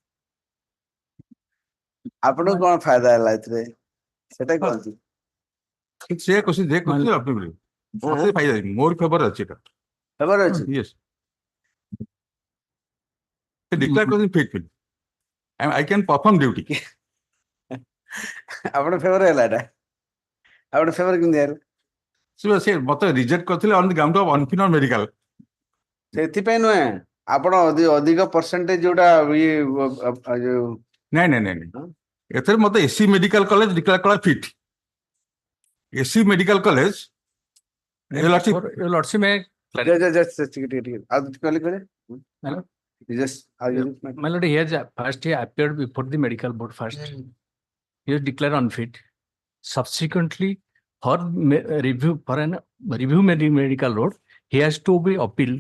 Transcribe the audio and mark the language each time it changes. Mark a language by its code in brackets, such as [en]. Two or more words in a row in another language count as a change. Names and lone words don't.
[or] ଆପଣଙ୍କୁ କଣ ଫାଇଦା ହେଲା ଏଥିରେ? ସେଟା କୁହନ୍ତୁ। ସେ question ଯେ question ଆପଣ ମିଳିବ। ମତେ ଫାଇଦା ନାହିଁ। ମୋର ଫେଭର ଅଛି ଏଟା। ଫେଭର ଅଛି? [en] Yes. Declare person faithful. I can perform duty. [or] ଆପଣ ଫେଭର ହେଲା ଏଟା? ଆପଣ ଫେଭର କେମିତି ହେଲା? ସେ ମତେ ରିଜେକ୍ଟ କରିଥିଲେ [en] on the ground of unfit or medical. [or] ସେଥିପାଇଁ ନୁହେଁ ଆପଣ ଅଧିକ ପରସେଣ୍ଟେଜ ଯୋଉଟା ନାଇଁ ଏଥିରେ ମତେ [en] AC medical college declare [or] କଲା [en] fit AC medical college My lord, he has first he appeared before the medical board first. He was declared unfit. Subsequently, for review for an review medical board, he has to be appealed.